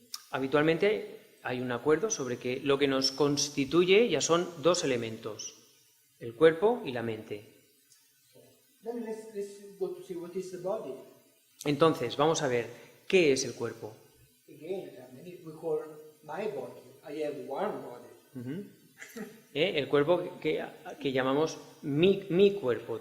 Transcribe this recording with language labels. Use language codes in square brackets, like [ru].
[es] Habitualmente hay un acuerdo sobre que lo que nos constituye ya son dos elementos, el cuerpo y la mente. [en] Then let's go to see what is the body. [es] Entonces, vamos a ver, ¿qué es el cuerpo? [en] Again, there are many, we call my body. I have one body. [es] El cuerpo que llamamos mi cuerpo.